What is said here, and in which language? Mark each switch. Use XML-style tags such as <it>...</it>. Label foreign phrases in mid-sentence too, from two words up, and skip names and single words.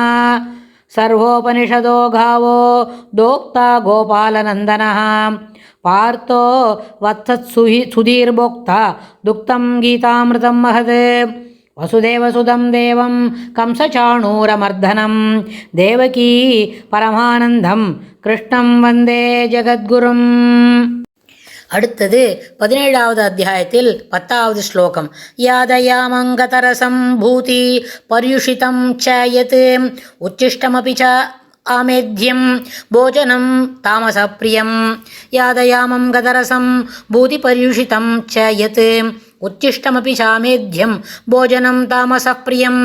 <sa>सर्वोपनिषदो गावो दोक्ता गोपालनन्दनः पार्थो वत्सत्सुधीर्भोक्ता दुक्तं गीतामृतं महत्। वसुदेवसुतं देवं कंसचाणूरमर्दनं देवकी परमानन्दं कृष्णं वन्दे जगद्गुरुम्।</sa> <ta>அடுத்தது 17வது அத்தியாயத்தில் 10வது ஸ்லோகம்.</ta> <sa>यातयामङ्गतरसं पूति पर्युषितं च यत् उच्छिष्टमपि च अमेध्यं भोजनं तामसप्रियम्. यातयामं गतरसं पूति पर्युषितं च यत् उच्छिष्टमपि चामेध्यं भोजनं तामसप्रियम्.</sa>